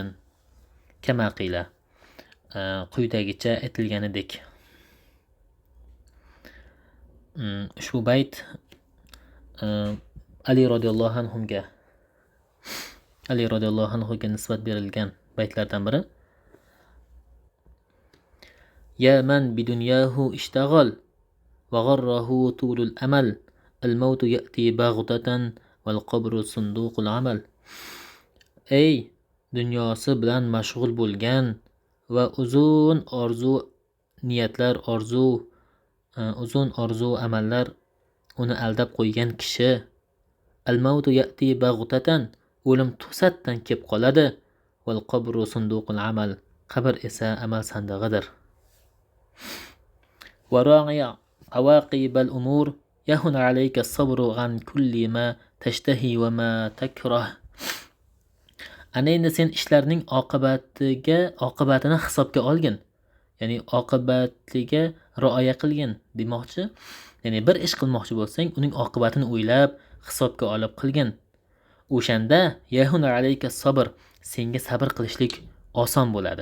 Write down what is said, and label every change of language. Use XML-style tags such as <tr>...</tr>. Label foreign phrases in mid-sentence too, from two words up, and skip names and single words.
<ar>كما قيل,</ar> <uz>quyidagicha aytilganidek. Ushbu bayt Ali radhiyallohu anhuga nisbat berilgan baytlardan biri.</uz> <ar>يا من بدنياه اشتغل وغره طول الأمل الموت يأتي بغتة والقبر صندوق العمل.</ar> <uz>Ey dunyosi bilan mashg'ul bo'lgan va uzun orzu amallar uni aldab qo'ygan kishi.</uz> <ar>الموت يأتي بغتة,</ar> <uz>o'lim to'satdan kelib qoladi.</uz> <ar>والقبر صندوق العمل,</ar> <uz>qabr esa amal sandig'idir.</uz> <ar>وراعي عواقب الأمور يهون عليك الصبر عن كل ما تشتهي وما تكره.</ar> <uz>Ana endi sen ishlarning oqibatini hisobga olgin, ya'ni oqibatiga rioya qilgin demoqchi. Ya'ni bir ish qilmoqchi bo'lsang, uning oqibatini o'ylab, hisobga olib qilgin. O'shanda</uz> <ar>يهون عليك صبر,</ar> <uz>senga sabr qilishlik oson bo'ladi.</uz>